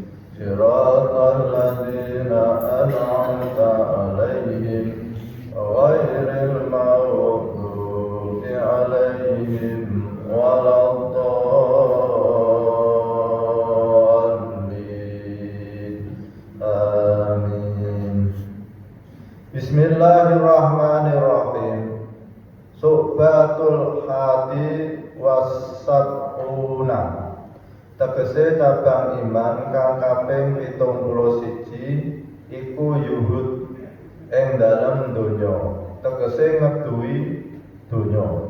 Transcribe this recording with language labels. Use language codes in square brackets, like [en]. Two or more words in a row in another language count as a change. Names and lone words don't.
[ar] صراط الذين أنعمت عليهم غير المغضوب عليهم ولا الضالين. Amin. Bismillahirrahmanirrahim. شعبة الحادي والسبعون. [jv] Tegese cabang iman kang kaping 71 iku yuhud ing dalem donya. Tegese ngeduwi donya.